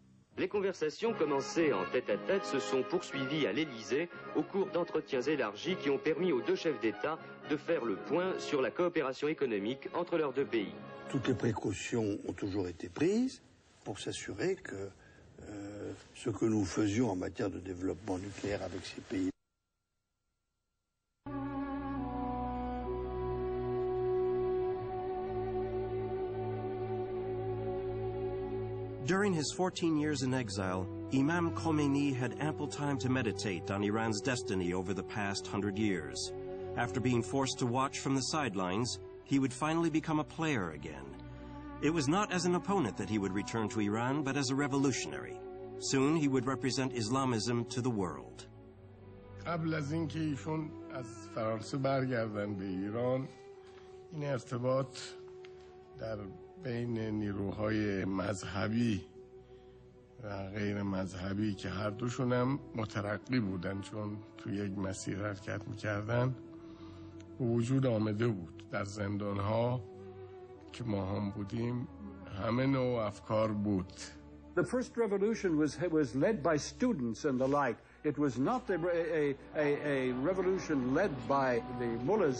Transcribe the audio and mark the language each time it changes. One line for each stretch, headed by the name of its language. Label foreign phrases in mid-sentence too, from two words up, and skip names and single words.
French: Les conversations commencées en tête-à-tête se sont poursuivies à l'Élysée au cours d'entretiens élargis qui ont permis aux 2 chefs d'État de faire le point sur la coopération économique entre leurs 2 pays. Toutes les précautions ont toujours été prises pour s'assurer que ce que nous faisions en matière de développement nucléaire avec ces pays.
English: During his 14 years in exile, Imam Khomeini had ample time to meditate on Iran's destiny over the past 100 years. After being forced to watch from the sidelines, he would finally become a player again. It was not as an opponent that he would return to Iran, but as a revolutionary. Soon he would represent Islamism to the world.
Persian: قبل از اینکه ایشون از فرانسه برگردن به ایران، این ارتباط در بین نیروهای مذهبی و غیر مذهبی که هر دوشون هم مترقی بودن چون تو یک مسیر حرکت میکردن وجود آمده بود. در زندانها که ما هم بودیم همه نوع افکار بود.
English: The first revolution was led by students and the like. It was not a revolution led by the mullahs.